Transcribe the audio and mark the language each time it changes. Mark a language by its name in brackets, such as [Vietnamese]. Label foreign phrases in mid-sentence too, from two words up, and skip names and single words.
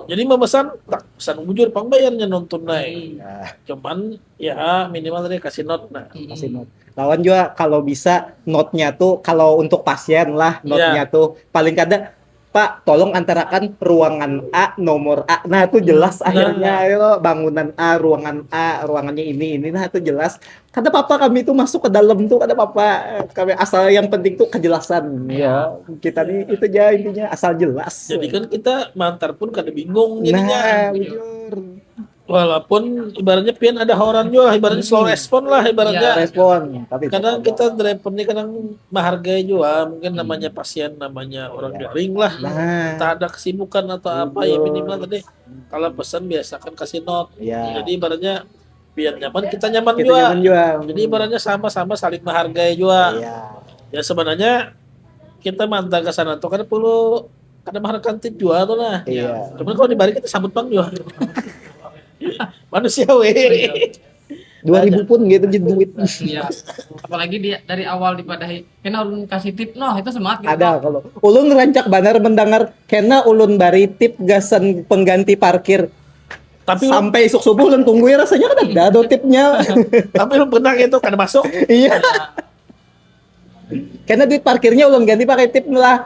[Banjar] Jadi memesan tak pesan bujur pang bayarnya non tunai. [Indonesian] Cuman ya minimal tadi kasih note nah. Kasih note. [Banjar] Lawan juga kalau bisa note-nya tuh kalau untuk pasien lah note-nya tuh paling kada Pak tolong antarakan ruangan A nomor A. [Indonesian] Nah itu jelas akhirnya ayo bangunan A ruangannya ini nah itu jelas. [Banjar] Kada apa-apa kami tuh masuk ke dalam tuh kada apa-apa kami asal yang penting tuh kejelasan ya. [Indonesian] Kita nih itu aja intinya asal jelas. [Banjar] Jadi kan kita mantar pun kada bingung jadinya. Nah, bujur. Walaupun ibaratnya pian ada horan juga, ibaratnya [English] slow respon [Banjar] lah ibaratnya. [Indonesian] Respon tapi Kadang kita driver ini kadang menghargai juga, mungkin namanya pasien, namanya orang garing lah. Nah, Tak ada kesibukan atau apa ya minimal tadi. Kalau pesan biasakan kasih note. ya. Jadi ibaratnya biar nyaman kita nyaman Kita juga. nyaman juga. Jadi ibaratnya sama-sama saling menghargai juga. Iya. Ya sebenarnya kita mantap ke sana tuh kan perlu ada mengharapkan tip juga tuh lah. Iya. Cuman kalau dibalik kita sambut bang juga. Manusiawi. 2000 pun gitu jadi duit. [Banjar] Iya. Apalagi dari awal dipadahi kena ulun kasih tip itu semangat gitu. Ada kalau ulun rancak banar mendengar kena ulun bari tip gasan pengganti parkir. [Indonesian] Tapi [Banjar] Sampai isuk subuh ulun tungguin rasanya kan ada do tipnya. [Indonesian] tapi lu pernah itu kan masuk. Iya. [Banjar] Karena duit parkirnya ulun ganti pakai tip lah.